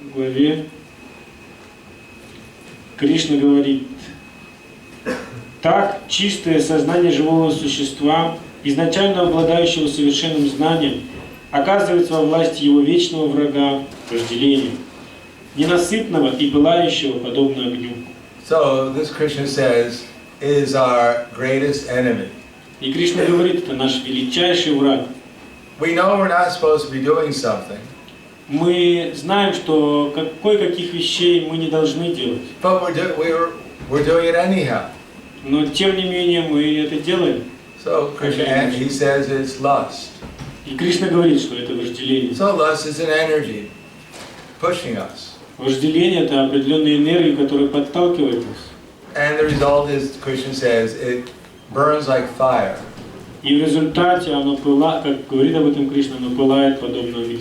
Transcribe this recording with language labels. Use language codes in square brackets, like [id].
[ru] главе Кришна говорит: так чистое сознание живого существа, изначально обладающего совершенным знанием, оказывается во власти его вечного врага, вожделения, ненасытного и пылающего, подобно огню. [en] So this Krishna says is our greatest enemy. [ru] И Кришна говорит, это наш величайший враг. [en] We know we're not supposed to be doing something. [ru] Мы знаем, что кое-каких вещей мы не должны делать. [en] But we're doing it anyhow. [ru] Но тем не менее мы это делаем. [en] So Krishna, and he says it's lust. [ru] И Кришна говорит, что это вожделение. [en] So lust is an energy pushing us. [ru] Вожделение — это определенная энергия, которая подталкивает нас. [en] And the result is, Krishna says, it burns like fire. [ru] И в результате оно пылает, как говорит об этом Кришна, оно пылает подобно огню.